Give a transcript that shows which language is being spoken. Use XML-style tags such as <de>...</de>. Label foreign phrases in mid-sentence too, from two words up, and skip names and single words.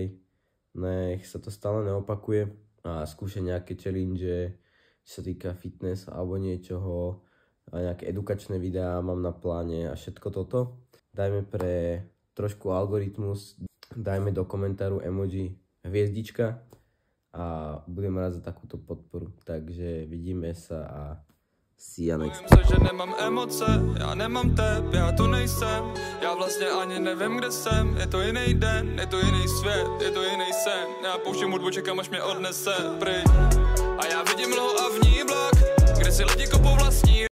<sk>Nech sa to stále neopakuje a skúšať nejaké challenge, čo sa týka fitness alebo niečoho. A nejaké edukačné videá mám na pláne a všetko toto. Dajme pre trošku algoritmus, dajme do komentáru emoji hviezdička a budem rád za takúto podporu. Takže vidíme sa a</sk> <en>see ya next.</en> <cs>Bojím se, že nemám emoce, já nemám tep, já tu nejsem. Já vlastně ani nevím, kde jsem. Je to jiný den, je to jiný svět, je to jiný sen. Já pouštím hudbu, čekám, až mě odnese pryč. A já vidím loho a v ní vlak, kde si lidi kopou vlastní</cs>